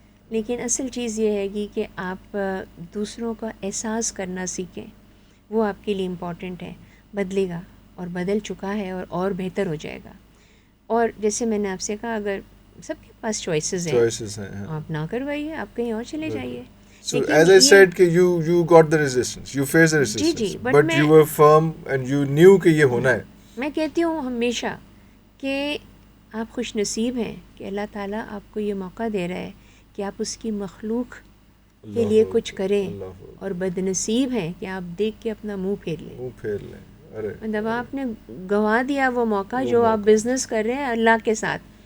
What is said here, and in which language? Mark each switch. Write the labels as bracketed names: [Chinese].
[Urdu] لیکن اصل چیز یہ ہے گی کہ آپ دوسروں کا احساس کرنا سیکھیں, وہ آپ کے لیے امپورٹنٹ ہے. بدلے گا اور بدل چکا ہے اور بہتر ہو جائے گا. اور جیسے میں نے آپ سے کہا, اگر سب کے پاس چوائسیز ہیں, آپ نہ کروائیے, آپ کہیں اور چلے جائیے. [English] So as I said کہ you got the resistance, you faced the resistance, [Urdu] جی, [English] but you were firm and you knew [Urdu] کہ یہ ہونا ہے. میں کہتی ہوں ہمیشہ کہ آپ خوش نصیب ہیں کہ اللہ تعالیٰ آپ کو یہ موقع دے رہا ہے کہ آپ اس کی مخلوق کے لیے کچھ کریں, اور بد نصیب ہیں کہ آپ دیکھ کے اپنا منہ پھیر لیں. مطلب آپ نے گنوا دیا وہ موقع جو آپ بزنس کر رہے ہیں اللہ کے ساتھ.